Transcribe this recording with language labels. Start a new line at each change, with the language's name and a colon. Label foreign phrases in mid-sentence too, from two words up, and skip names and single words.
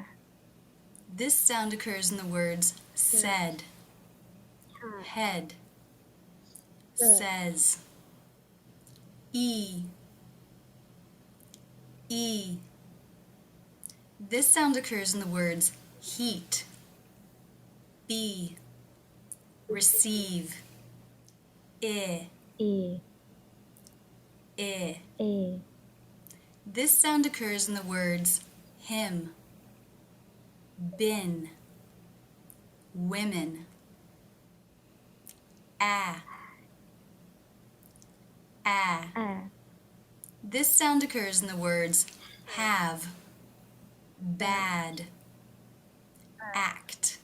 English: This sound occurs in the words said, head, says. E. E. This sound occurs in the words heat, be, receive. I. E. I. E. This sound occurs in the words him, been, women. Ah. Ah. Ah. This sound occurs in the words have, bad, act.